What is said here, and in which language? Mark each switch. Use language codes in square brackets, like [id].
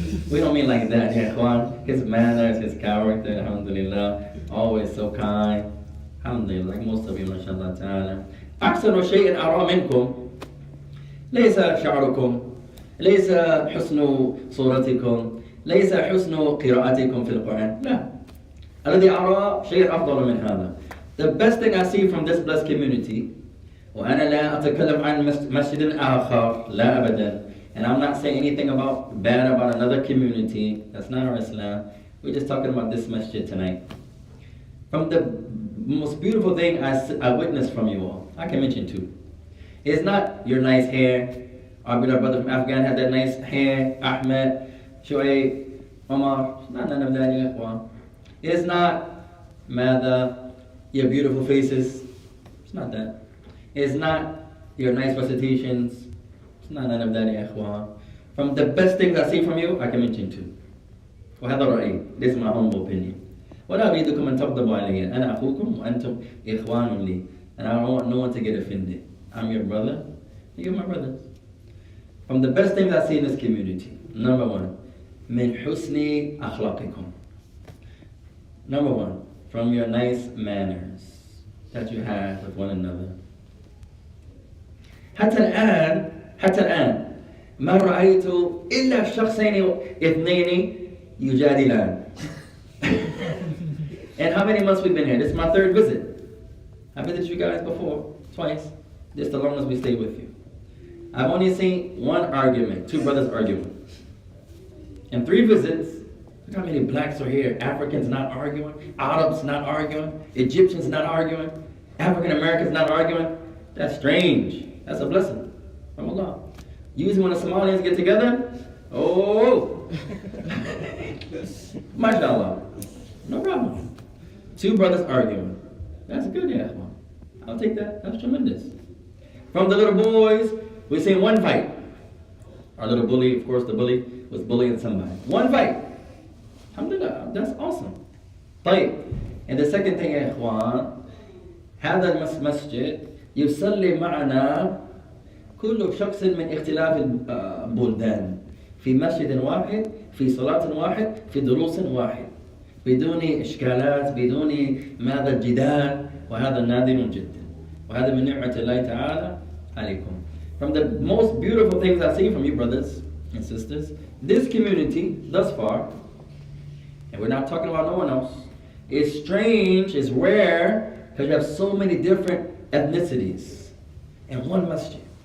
[en] We don't mean like that, ya Ikhwan. His manners, his character, alhamdulillah, always so kind. Alhamdulillah, like most of you, mashallah ta'ala. [ar] أحسن شيء أرى منكم ليس شعركم ليس حسن صورتكم ليس حسن قراءتكم في القرآن لا الذي أرى شيء أفضل من هذا. [en] The best thing I see from this blessed community, [ar] وأنا لا أتكلم عن مسجد آخر لا أبدا, [en] and I'm not saying anything bad about another community. That's not our Islam. We're just talking about this masjid tonight. From the most beautiful thing I witnessed from you all, I can mention 2. It's not your nice hair. Our brother from Afghan had that nice hair. Ahmed, Shoaib, Omar. It's not none of that, ya ikhwan. It's not Mada, your beautiful faces. It's not that. It's not your nice recitations. It's not none of that, ya ikhwan. From the best things I see from you, I can mention 2. [ar] وهذا رأيي. [en] This is my humble opinion. [ar] ولا أريدكم أن تغضبوا علي. أنا أخوكم وأنتم إخوان لي. [en] And I don't want no one to get offended. I'm your brother. You're my brother. From the best things I see in this community, number one, [ar] من حسن أخلاقكم. [en] Number one, from your nice manners that you have with one another. [ar] حتى الآن ما رأيت إلا شخصين اثنين يجادلان. [en] And how many months we've been here? This is my third visit. I visited you guys before, twice. This is the longest we stayed with you. I've only seen one argument, two brothers arguing. In 3 visits, look how many blacks are here. Africans not arguing, Arabs not arguing, Egyptians not arguing, African Americans not arguing. That's strange. That's a blessing from Allah. Usually when the Somalians get together, oh, mashallah, no problem. 2 brothers arguing. That's good, yeah. I'll take that. That's tremendous. From the little boys, we've seen 1 fight. Our little bully, of course, the bully was bullying somebody. 1 fight. Alhamdulillah, that's awesome. [ar] طيب. [en] And the second thing, [ar] يا إخوان, هذا المسجد يصلي معنا كل شخص من اختلاف البلدان في مسجد واحد في صلاة واحد في دروس واحد بدون إشكالات بدون ماذا الجدال وهذا نادر جدا وهذا من نعمة الله تعالى عليكم. [en] From the most beautiful things I've seen from you brothers and sisters, this community thus far, and we're not talking about no one else, is strange, is rare, because you have so many different ethnicities in one masjid.